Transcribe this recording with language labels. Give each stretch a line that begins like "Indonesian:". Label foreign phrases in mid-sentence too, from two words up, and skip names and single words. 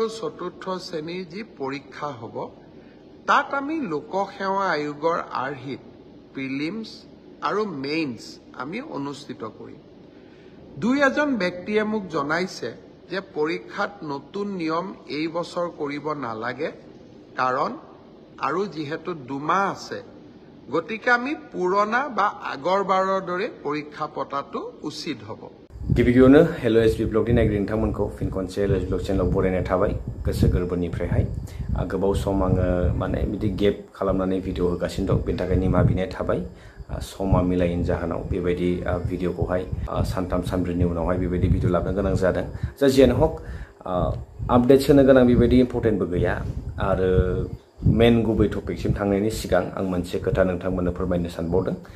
Assamese: চতুৰ্থ শ্ৰেণীৰ যি পৰীক্ষা হ'ব তাত আমি লোকসেৱা আয়োগৰ আৰ্হিত প্ৰিলিমছ আৰু মেইনছ আমি অনুষ্ঠিত কৰিম দুই এজন ব্যক্তিয়ে মোক জনাইছে যে পৰীক্ষাত নতুন নিয়ম এই বছৰ কৰিব নালাগে কাৰণ আৰু যেহেতু দুমাহ আছে গতিকে আমি পুৰণা বা আগৰবাৰৰ দৰে পৰীক্ষা পতাটো উচিত হ'ব
Bodo: गिबियावनो हेलो एसबी ब्लगनि नायगिरि नोंथांमोनखौ फिन खनसे हेलो एसबी ब्लग चेनेलाव बरायनाय थाबाय गोसो गोरबोनिफ्रायहाय गोबाव सम आङो माने बिदि गेप खालामनानै भिडिअ होगासिनो दं बेनि थाखाय निमाहा बिनाय थाबाय समा मिलायैनि जाहोनाव बेबायदि भिडिअखौहाय सानथाम सानब्रैनि उनावहाय बेबायदि भिडिअ लाबोनो गोनां जादों जा जियानो हक आपडेट्स होनो गोनां बेबायदि इम्पर्टेन्टबो गैया आरो मेन गुबै टपिकसिम थांनायनि सिगां आं मोनसे खोथा नोंथांमोननो फोरमायनो सानबावदों